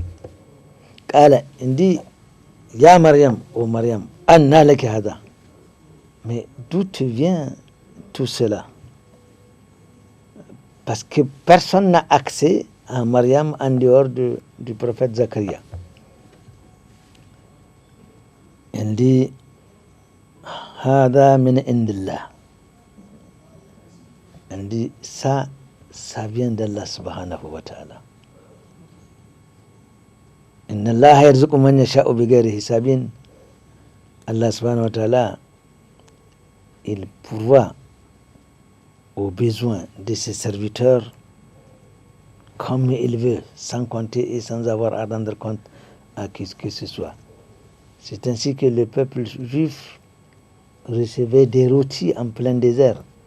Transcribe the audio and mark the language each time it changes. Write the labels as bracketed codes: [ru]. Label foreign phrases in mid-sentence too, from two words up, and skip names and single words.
[fr] Il dit [ar] يا مريم, oh Mariam, أنى لك هذا. [fr] Mais d'où te vient tout cela? Parce que personne n'a accès à Mariam en dehors du prophète Zacharia. Il dit [ar] هذا من عند الله. [fr] Il dit ça vient d'Allah [ar] سبحانه وتعالى. إن الله يرزق من يشاء بغير حساب. الله سبحانه وتعالى, [fr] il pourvoit aux besoins de ses serviteurs comme il veut, sans compter et sans avoir à rendre compte à qui que ce soit. C'est ainsi que le peuple juif recevait des rôtis en plein désert.